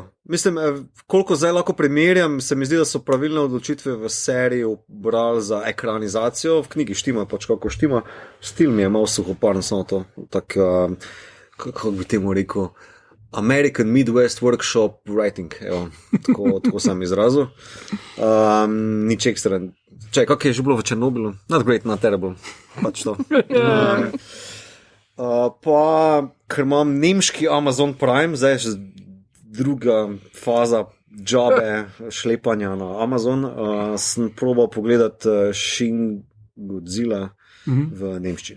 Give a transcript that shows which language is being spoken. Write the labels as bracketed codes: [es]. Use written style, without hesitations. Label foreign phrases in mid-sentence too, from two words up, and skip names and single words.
[sl] Mislim, koliko zdaj lahko primerjam, se mi zdi, da so pravilne odločitve v seriji obrali za ekranizacijo, v knjigi štima, pač kako štima. Stil mi je malo suhoparno, samo to, tako, kako bi temu rekel, [en] American Midwest Workshop Writing, [sl] evo, tako sem izrazil. Nič ekstra. Čaj, kak je že bilo v Černobilu? [en] Not great, not terrible. [sl] Pač to. Pa, ker imam nemški Amazon Prime, zdaj je druga faza džabe šlepanja na Amazon, sem probal pogledati Shin Godzilla v nemščini.